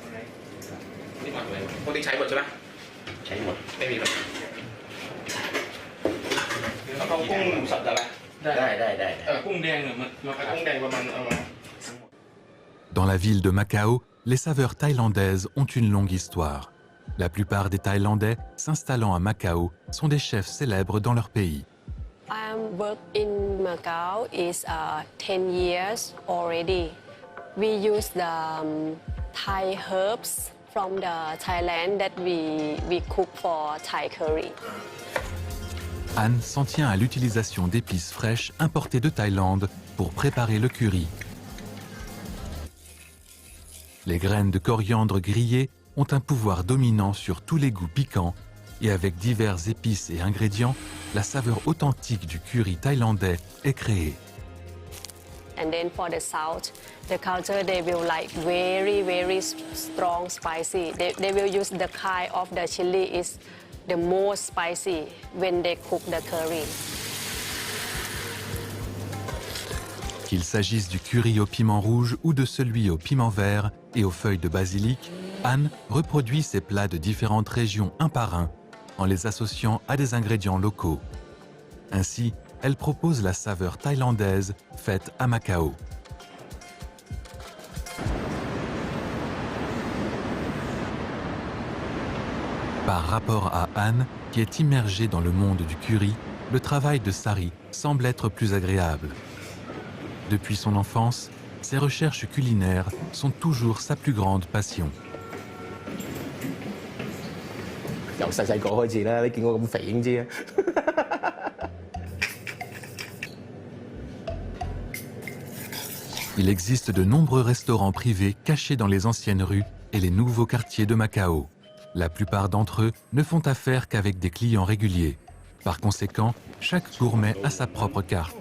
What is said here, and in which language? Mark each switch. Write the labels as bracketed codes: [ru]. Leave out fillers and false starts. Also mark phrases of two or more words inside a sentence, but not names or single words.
[fr] Dans la ville de Macao, les saveurs thaïlandaises ont une longue histoire. La plupart des Thaïlandais s'installant à Macao sont des chefs célèbres dans leur pays. [en] I work in Macau is 10 years already. We use the Thai herbs from the Thailand that we cook for Thai curry. [fr] Anne s'en tient à l'utilisation d'épices fraîches importées de Thaïlande pour préparer le curry. Les graines de coriandre grillées ont un pouvoir dominant sur tous les goûts piquants et avec divers épices et ingrédients, la saveur authentique du curry thaïlandais est créée. [en] And then for the south, the culture they will like very strong spicy. They will use the kind of the chili is the most spicy when they cook the curry. [fr] Qu'il s'agisse du curry au piment rouge ou de celui au piment vert et aux feuilles de basilic, Anne reproduit ces plats de différentes régions un par un en les associant à des ingrédients locaux. Ainsi, elle propose la saveur thaïlandaise faite à Macao. Par rapport à Anne, qui est immergée dans le monde du curry, le travail de Sari semble être plus agréable. Depuis son enfance, ses recherches culinaires sont toujours sa plus grande passion. [yue] 由細個開始啦，你見我咁肥已經知啦。 [fr] Il existe de nombreux restaurants privés cachés dans les anciennes rues et les nouveaux quartiers de Macao. La plupart d'entre eux ne font affaire qu'avec des clients réguliers. Par conséquent, chaque gourmet a sa propre carte.